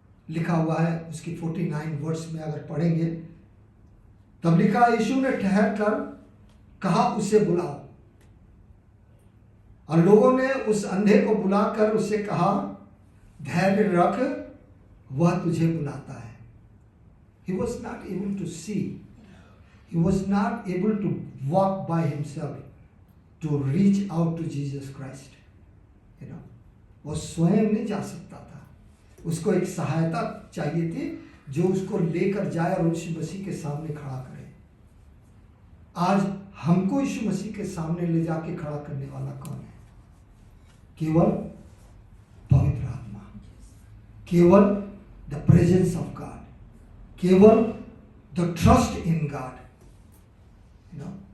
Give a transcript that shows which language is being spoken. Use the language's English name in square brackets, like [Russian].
[Hindi] लिखा हुआ है उसकी 49 वर्ड्स में अगर पढ़ेंगे, तब लिखा, यीशु ने ठहर कर कहा, उसे बुलाओ। और लोगों ने उस अंधे को बुलाकर उससे कहा, धैर्य रख, वह तुझे बुलाता है। [English] He was not able to see. He was not able to walk by himself to reach out to Jesus Christ. You know, [Hindi] वो स्वयं नहीं जा सकता था, उसको एक सहायता चाहिए थी जो उसको लेकर जाए और यीशु मसीह के सामने खड़ा करे। आज हमको यीशु मसीह के सामने ले जाके खड़ा करने वाला कौन है? केवल पवित्र आत्मा, केवल [English] the presence of God, [Hindi] केवल [English] The trust in God, you know.